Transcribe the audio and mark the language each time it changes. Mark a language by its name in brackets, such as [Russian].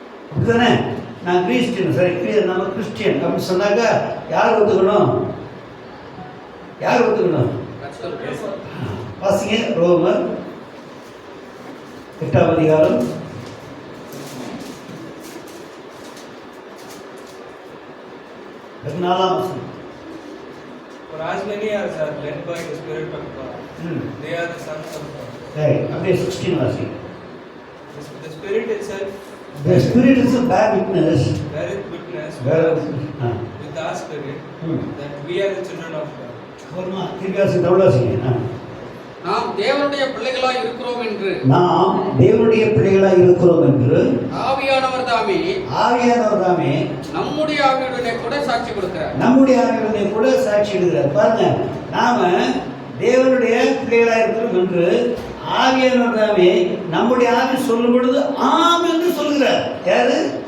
[Tamil] அப்படித்தானே? நான் கிறிஸ்டியன், சரி நம்ம கிறிஸ்டியன் அப்படின்னு சொன்னாக்கா யார் ஒத்துக்கணும்? யார் ஒத்துக்கணும்? வாசிங்க ரோமர் 8ஆம் அதிகாரம் 14ஆம் வசனம். [English] For as many as are led by the Spirit of God, they are the sons of God. [Tamil] Right. அப்படியே 16 வாசி. [English] The Spirit itself, the Spirit is a bear witness. beareth witness with our spirit that we are the children of God. [Tamil] ஒருமா திருப்பியாசி தவளாசிங்க. நாம் தேவனுடைய பிள்ளைகளாய் இருக்கிறோம் என்று, நாம் தேவனுடைய பிள்ளைகளாய் இருக்கிறோம் என்று ஆவியானவர் தாமே நம்முடைய ஆவியுடனே கூட சாட்சி கொடுக்கிறார். நம்முடைய ஆவியுடனே கூட சாட்சி கொடுக்கிறார். பாருங்க, நாம தேவனுடைய பிள்ளைகளாய் இருக்கிறோம் என்று ஆவியானவர் தாமே நம்முடைய ஆவி சொல்லும் பொழுது ஆம் என்று சொல்கிறார். யாரு?